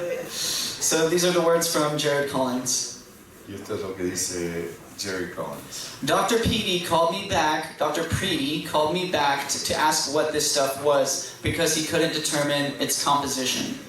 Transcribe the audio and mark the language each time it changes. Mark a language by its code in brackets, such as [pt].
[en] So these are the words from Jared Collins. [es] Y esto es lo que dice Jerry Collins. [en] Dr. Preety called me back to ask what this stuff was because he couldn't determine its composition.